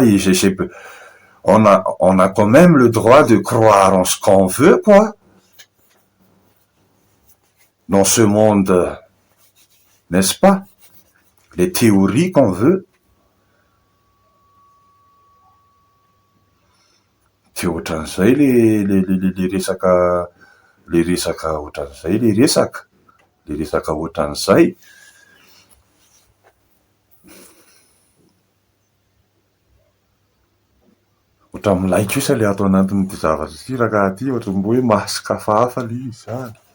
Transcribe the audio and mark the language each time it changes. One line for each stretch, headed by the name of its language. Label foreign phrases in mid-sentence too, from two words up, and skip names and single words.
French: Et on a quand même le droit de croire en ce qu'on veut, quoi. Dans ce monde, n'est-ce pas? Les théories qu'on veut.
Malagasy: Ty ohatran'izay le resaka ohatran'izay le resaka ohatran'izay. Oatra milaiko isa le ato anatin'ity zavatra ty raha ty ohatry mbo hoe masaka hafahafa le izy zany.